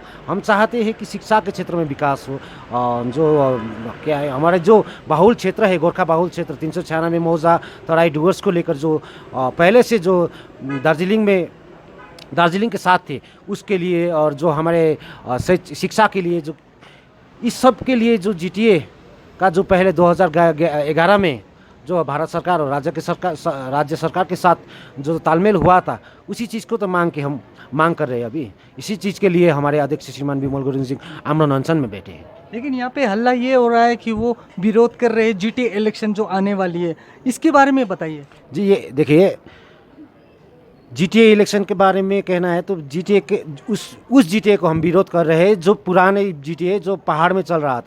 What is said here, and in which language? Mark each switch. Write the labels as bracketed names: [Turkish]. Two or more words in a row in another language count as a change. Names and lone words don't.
[Hindi] हम चाहते हैं कि शिक्षा के क्षेत्र में विकास हो। जो क्या है, हमारे जो बाहुल क्षेत्र है, गोरखा बाहुल क्षेत्र 396 मौजा तराई डुवर्स को लेकर जो पहले से जो दार्जिलिंग के साथ थे उसके लिए, और जो हमारे शिक्षा के लिए, जो इस सब के लिए जो जीटीए का जो पहले 2011 में जो भारत सरकार और राज्य सरकार के साथ जो तालमेल हुआ था, उसी चीज़ को तो हम मांग कर रहे हैं। अभी इसी चीज़ के लिए हमारे अध्यक्ष श्रीमान विमल गुरुङ जी आमरण अनशन में बैठे हैं। लेकिन यहाँ पे हल्ला ये हो रहा है कि वो विरोध कर रहे हैं जीटीए इलेक्शन जो आने वाली है, इसके बारे में बताइए। जी ये देखिए, जीटीए इलेक्शन के बारे में कहना है तो जीटीए के उस जीटीए को हम विरोध कर रहे हैं जो पुराने जीटीए जो पहाड़ में चल रहा था।